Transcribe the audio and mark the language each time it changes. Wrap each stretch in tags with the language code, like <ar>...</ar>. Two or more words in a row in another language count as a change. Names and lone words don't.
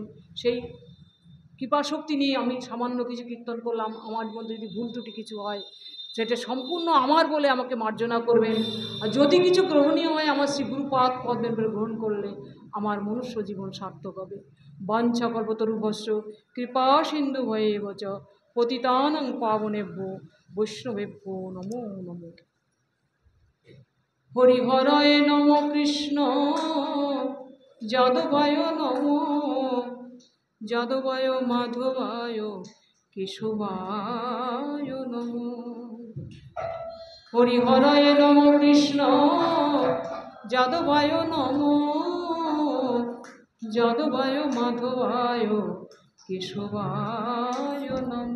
<bn>সেই কৃপা শক্তি নিয়ে আমি সামান্য কিছু কীর্তন করলাম। আমার মধ্যে যদি ভুল ত্রুটি কিছু হয় সেটা সম্পূর্ণ আমার বলে আমাকে মার্জনা করবেন। আর যদি কিছু গ্রহণীয় হয় আমার শ্রী গুরুপাদ পদ্মের বলে গ্রহণ করলে আমার মনুষ্য জীবন সার্থক হবে।</bn> <sa>বাঞ্ছা কল্পতরুভস্য কৃপা সিন্ধু ভয়ে বচ পতিতানাং পাবনেভ্যো বৈষ্ণবেভ্যো নমো নমো। হরিহরয়ে নমো কৃষ্ণ যাদবায় নমো যাদবায় মাধবায় কেশবায় নমো। হরিহরয়ে নমো কৃষ্ণ যাদবায় নমো যাদবায় মাধবায় কেশবায় নমো।</sa>